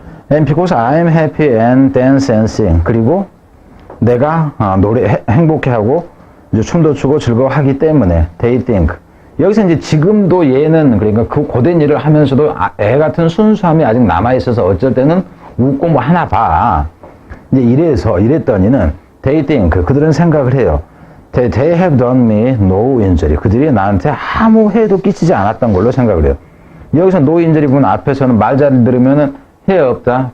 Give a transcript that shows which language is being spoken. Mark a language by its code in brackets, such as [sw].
[en] And because I'm happy and dance and sing. [ko] 그리고 내가 행복해하고 이제 춤도 추고 즐거워하기 때문에 [en] they think. [ko] 여기서 이제 지금도 얘는 그러니까 그 고된 일을 하면서도 애 같은 순수함이 아직 남아있어서 어쩔 때는 웃고 뭐 하나 봐. 이제 이랬더니는 [en] they think. [ko] 그들은 생각을 해요. [en] They have done me no injury. [ko] 그들이 나한테 아무 해도 끼치지 않았던 걸로 생각을 해요. 여기서 [en] no injury [ko] 부분 앞에서는 말 잘 들으면은 해 없다.